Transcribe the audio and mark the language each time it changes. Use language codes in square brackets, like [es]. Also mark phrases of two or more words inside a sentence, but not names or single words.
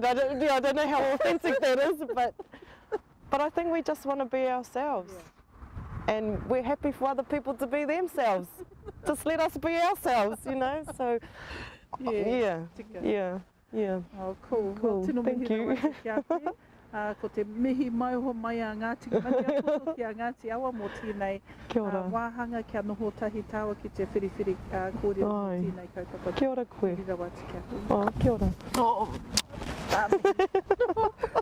[en] I don't know how authentic that is, but I think we just want to be ourselves, and we're happy for other people to be themselves. Just let us be ourselves, you know. So yeah. Oh, cool. Cool. Well, Thank you. [mi] Ko te mihi mai ho mai a Ngāti Ngāti Apoto ki a Ngāti Awa mō tēnei wāhanga kia noho tahi tāua ki te whiriwhiri kōrero mō tēnei kaupapa. Kia ora koe. Kia ora. [en] Oh, [mi] kia ora.